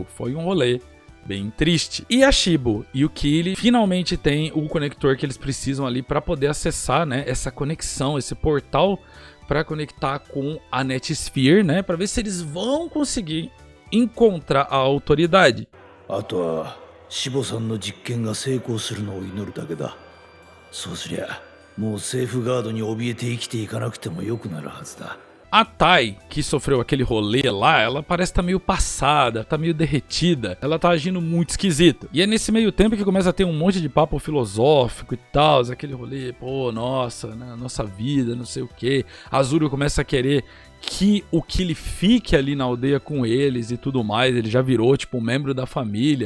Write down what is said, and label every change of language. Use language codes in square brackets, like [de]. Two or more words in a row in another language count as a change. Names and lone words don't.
[pt] Foi um rolê bem triste. E a Shibo e o Killey finalmente têm o conector que eles precisam ali para poder acessar, né, essa conexão, esse portal para conectar com a Netsphere, né, para ver se eles vão conseguir encontrar a autoridade. [ja] あとはシボさんの実験が成功するのを祈るだけだ。そうすりゃもうセーフガードに怯えて生きていかなくてもよくなるはずだ。 [pt] A Tai, que sofreu aquele rolê lá, ela parece estar meio passada, tá meio derretida, ela tá agindo muito esquisito. E é nesse meio tempo que começa a ter um monte de papo filosófico e tal, aquele rolê, pô, nossa, né, nossa vida, não sei o que. A Azuri começa a querer que o Killey fique ali na aldeia com eles e tudo mais, ele já virou tipo um membro da família.